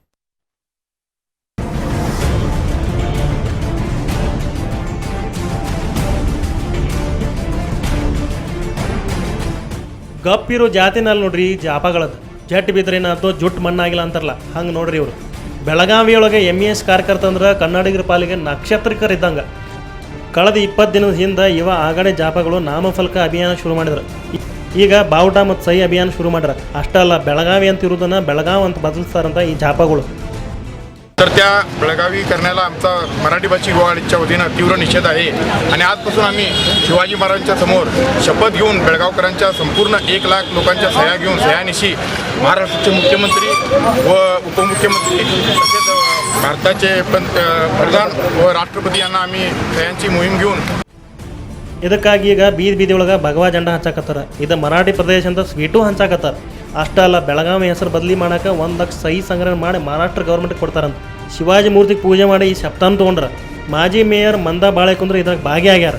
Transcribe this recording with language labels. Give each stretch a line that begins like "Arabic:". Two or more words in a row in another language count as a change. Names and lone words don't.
Kannada: ಗಪ್ಪಿರೋ ಜಾತಿನಲ್ಲಿ ನೋಡ್ರಿ ಜಾಪಗಳದ್ದು ಜಟ್ ಬಿದ್ರೇನಾಯ್ತು ಜುಟ್ಟು ಮಣ್ಣಾಗಿಲ್ಲ ಅಂತಾರಲ್ಲ ಹಂಗೆ ನೋಡ್ರಿ ಇವರು. ಬೆಳಗಾವಿಯೊಳಗೆ ಎಂಇಎಸ್ ಕಾರ್ಯಕರ್ತ ಅಂದ್ರೆ ಕನ್ನಡಿಗರ ಪಾಲಿಗೆ ನಕ್ಷತ್ರಕರಿದ್ದಂಗೆ. ಕಳೆದ 20 ದಿನದ ಹಿಂದೆ ಇವ ಆಗಡೆ ಜಾಪಗಳು ನಾಮಫಲಕ ಅಭಿಯಾನ ಶುರು ಮಾಡಿದ್ರು. ಈಗ ಬಾವುಟ ಮತ್ತು ಸಹಿ ಅಭಿಯಾನ ಶುರು ಮಾಡ್ಯಾರ. ಅಷ್ಟೇ ಅಲ್ಲ, ಬೆಳಗಾವಿ ಅಂತ ಇರೋದನ್ನು ಬೆಳಗಾವ್ ಅಂತ ಬದಲಿಸ್ತಾರಂತ ಈ ಜಾಪಗಳು.
Marathi: तर त्या बेळगावी करण्याला आमचा मराठी भाषिक विभागाच्या वतीनं तीव्र निषेध आहे आणि आजपासून आम्ही शिवाजी महाराजांच्या समोर शपथ घेऊन बेळगावकरांच्या संपूर्ण 1 लाख लोकांच्या सह्या घेऊन सह्यानिशी महाराष्ट्राचे मुख्यमंत्री व उपमुख्यमंत्री तसेच भारताचे प्रधान व राष्ट्रपती यांना आम्ही सह्यांची मोहीम घेऊन
Kannada: ಇದಕ್ಕಾಗಿ ಈಗ ಬೀದಿ ಒಳಗೆ ಭಗವಾ ಜೆಂಡ ಹಂಚಾಕತ್ತಾರ. ಇದು ಮರಾಠಿ ಪ್ರದೇಶ ಅಂತ ಸ್ವೀಟು ಹಂಚಾಕತ್ತಾರ. ಅಷ್ಟೇ ಅಲ್ಲ, ಬೆಳಗಾವಿ ಹೆಸರು ಬದಲಿ ಮಾಡೋಕೆ 1 ಲಕ್ಷ ಸಹಿ ಸಂಗ್ರಹಣೆ ಮಾಡಿ ಮಹಾರಾಷ್ಟ್ರ ಗೌರ್ಮೆಂಟ್ಗೆ ಕೊಡ್ತಾರಂತ. ಶಿವಾಜಿ ಮೂರ್ತಿಗೆ ಪೂಜೆ ಮಾಡಿ ಈ ಶಬ್ದಾನ ತೊಗೊಂಡ್ರ. ಮಾಜಿ ಮೇಯರ್ ಮಂದಾ ಬಾಳೆಕುಂದ್ರ ಇದ್ರಾಗ ಭಾಗಿಯಾಗ್ಯಾರ.